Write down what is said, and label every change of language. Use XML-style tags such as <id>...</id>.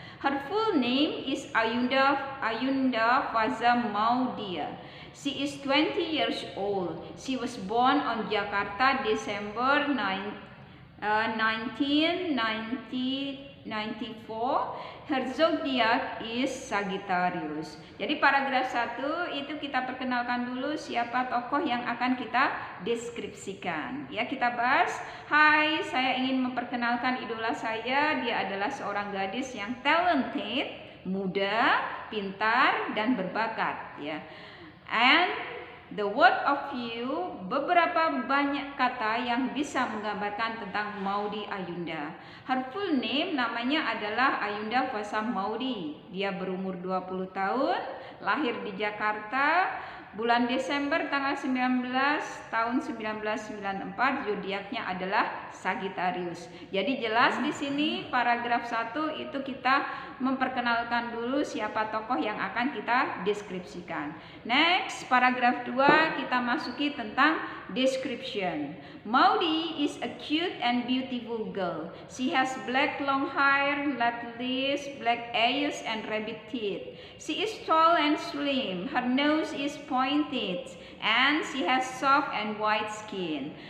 <en>Her full name is Ayunda Faza Maudia. She is 20 years old. She was born on Jakarta, December 1994. Her zodiac is Sagittarius.</en> <id>Jadi paragraf 1 itu kita perkenalkan dulu siapa tokoh yang akan kita deskripsikan.</id> <en>Ya,</en> <id>kita bahas. Hai, saya ingin memperkenalkan idola saya. Dia adalah seorang gadis yang talented, muda, pintar, dan berbakat, ya.</id> <en>And the word of you,</en> <id>beberapa banyak kata yang bisa menggambarkan tentang Maudy Ayunda.</id> <en>Her full name</en> <id>namanya adalah Ayunda Faza Maudy. Dia berumur 20 tahun, lahir di Jakarta, bulan Desember tanggal 19 tahun 1994, zodiaknya adalah Sagittarius. Jadi jelas di sini paragraf 1 itu kita memperkenalkan dulu siapa tokoh yang akan kita deskripsikan. Next, paragraf 2 kita masuki tentang description.</id> <en>Maudy is a cute and beautiful girl. She has black long hair, light lips, black eyes, and rabbit teeth. She is tall and slim. Her nose is pointed, and she has soft and white skin.</en>